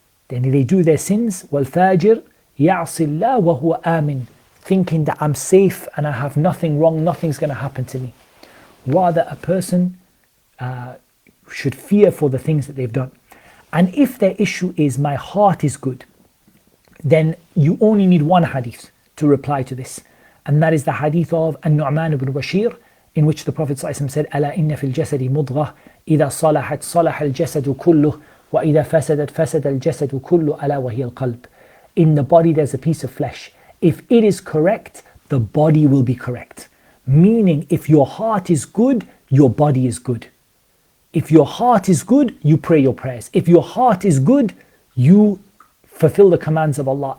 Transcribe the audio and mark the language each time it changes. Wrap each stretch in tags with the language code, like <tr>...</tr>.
<en>Then they do their sins.</en> <ar>وَالْفَاجِرْ يَعْصِ اللَّهَ وَهُوَ آمِنٌ,</ar> <en>thinking that I'm safe and I have nothing wrong, nothing's going to happen to me. Rather, a person should fear for the things that they've done. And if their issue is my heart is good, then you only need one hadith to reply to this. And that is the hadith of An-Nu'man ibn Bashir, in which the Prophet ﷺ said,</en> <ar>أَلَا إِنَّ فِي الْجَسَدِ مُضْغَةً إِذَا صَلَحَتْ صَلَحَ الْجَسَدُ كُلُّهُ وَإِذَا فَسَدَتْ فَسَدَ الْجَسَدُ كُلُّهُ أَلَا وَهِيَ الْقَلْبُ.</ar> <en>In the body there's a piece of flesh. If it is correct, the body will be correct. Meaning, if your heart is good, your body is good. If your heart is good, you pray your prayers. If your heart is good, you fulfill the commands of Allah.</en>